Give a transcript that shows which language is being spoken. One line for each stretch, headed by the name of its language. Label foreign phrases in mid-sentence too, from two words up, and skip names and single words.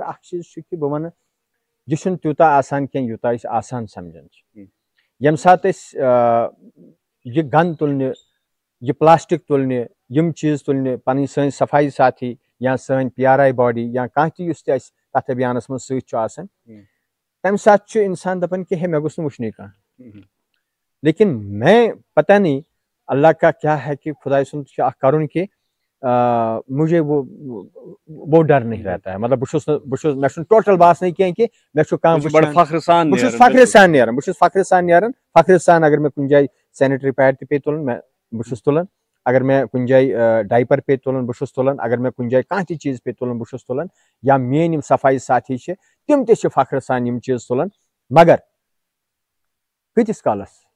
Kashmiri: اکھ چیٖز چھُ کہِ بہٕ وَنہٕ یہِ چھُنہٕ تیوٗتاہ آسان کینٛہہ یوٗتاہ أسۍ آسان سمجھان چھِ ییٚمہِ ساتہٕ أسۍ یہِ گنٛد تُلنہِ یہِ پلاسٹِک تُلنہِ یِم چیٖز تُلنہِ پنٕنۍ سٲنۍ صفائی ساتھی یا سٲنۍ پی آر آی باڈی یا کانٛہہ تہِ یُس تہِ اَسہِ تتھ ابھیانس منٛز سۭتۍ چھُ آسان تمہِ ساتہٕ چھُ انسان دپان کہ ہے مےٚ گوٚژھ نہٕ وٕچھنُے کانٛہہ
Urdu: لیکن میں پتہ نہیں اللہ کا کیا ہے کہ
Kashmiri: خداے سُنٛد چھُ اکھ کرُن کہ
Urdu: مجھے وہ ڈر نہیں رہتا ہے
Kashmiri: مطلب بہٕ چھُس مےٚ چھُنہٕ ٹوٹل باسنٕے کینٛہہ کہ مےٚ چھُ کانٛہہ بہٕ چھُس فخرٕ سان نیران فخرٕ سان اگر مےٚ کُنہِ جایہِ سینٹری پیڈ تہِ پیٚیہِ تُلُن بہٕ چھُس تُلان اگر مےٚ کُنہِ جایہِ ڈایپر پیٚیہِ تُلُن بہٕ چھُس تُلان اگر مےٚ کُنہِ جایہِ کانٛہہ تہِ چیٖز پیٚیہِ تُلُن بہٕ چھُس تُلان یا میٲنۍ یِم صفائی ساتھی چھِ تِم تہِ چھِ فخرٕ سان یِم چیٖز تُلان مگر کۭتِس کالس